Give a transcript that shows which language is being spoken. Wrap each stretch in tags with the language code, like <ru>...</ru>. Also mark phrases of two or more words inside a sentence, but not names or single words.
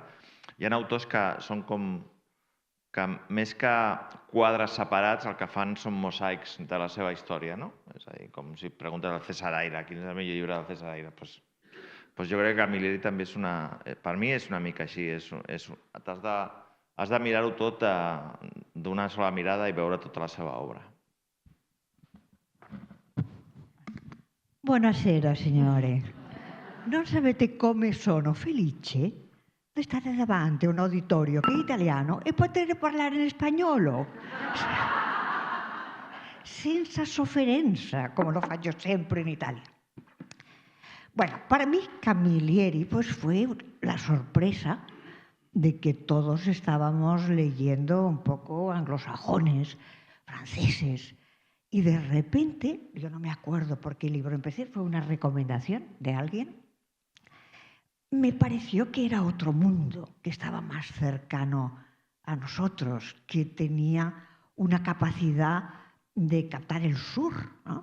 <ca>Hi ha autors que són com que més que quadres separats el que fan són mosaics de la seva història, no? És a dir, com si preguntes al César Aire, quin és el millor llibre del César Aire? Doncs jo crec que Camilleri també és una... Per mi és una mica així, has de mirar-ho tot d'una sola mirada i veure tota la seva obra.</ca> <it>Buonasera, signore. Non sapete come sono felice di stare davanti a un auditorio che è italiano e poter parlare in spagnolo. Senza sofferenza, come lo faccio sempre in Italia.</it> <es>Bueno, para mí Camilleri pues fue la sorpresa de que todos estábamos leyendo un poco anglosajones, franceses, y de repente, yo no me acuerdo por qué libro empecé, fue una recomendación de alguien, me pareció que era otro mundo, que estaba más cercano a nosotros, que tenía una capacidad de captar el sur, ¿no?</es>